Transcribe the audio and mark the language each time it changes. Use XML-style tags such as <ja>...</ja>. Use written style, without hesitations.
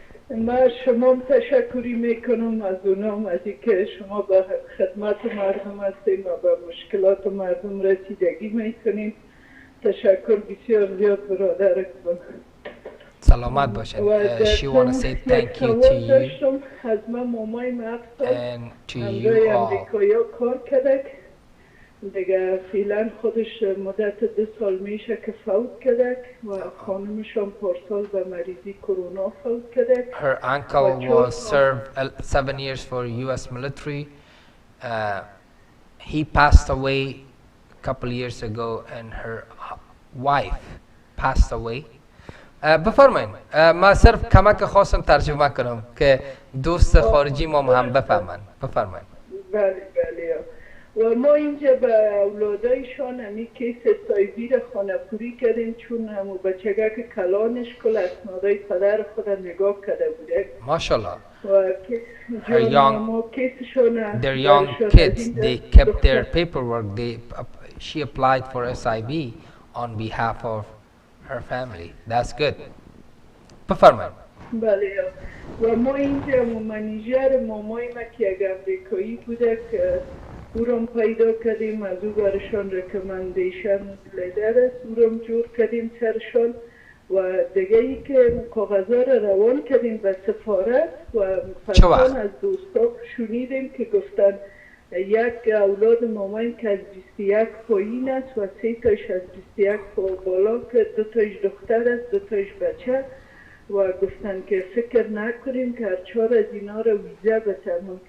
<fa>ما شما تشکری میکنم از اونام از اینکه شما به خدمت مردم هستیم و به مشکلات مردم رسیدگی میکنیم. تشکر بسیار زیاد برادرتون. سلامت باشین.</fa> <en>She want to say thank you to you</en> <fa>از من مامای مقصد</fa> <en>and to you all.</en> <fa>امریکایا کار کرده دیگه فعلا خودش مدت 2 سال میشه که فوت کرده و خانمش هم پارسال به مریضی کرونا فوت کرده.</fa> <en>Her uncle was served 7 years for US military. He passed away a couple years ago and her wife passed away.</en> <fa>بفرمایید. ما صرف کمک خواستم ترجمه کنم که دوست خارجی ما هم بفهمن. بفرمایید. بله بله. و ما اینجا به اولادایشان همی کیس سایبی را خانه‌پوری کردیم، چون همو بچگک کلانش کل اسنادای پدر خود نگاه کرده بوده. ماشاءالله. و</fa> <en>young,</en> <fa>کیسشان</fa> <en>they're young kids. They kept their paperwork. She applied for SIB on behalf of her family. That's good.</en> <fa>بفرمایید. بله. و ما اینجا منیجر مامای ما که یک امریکایی بوده که او را پیدا کردیم، از او برشان رکمندیشن لیدر است، او را جور کردیم سرشان. و دیگه ای که کاغذها را روان کردیم به سفارت و فرسان از دوستا شنیدیم که گفتن یک اولاد مامایم که از 21 پایین است و 3 تاش از 21 بالا که 2 تاش دختر است 2 تاش بچه، و گفتن که فکر نکنیم که هر 4 از اینا را ویزا بتن.</fa>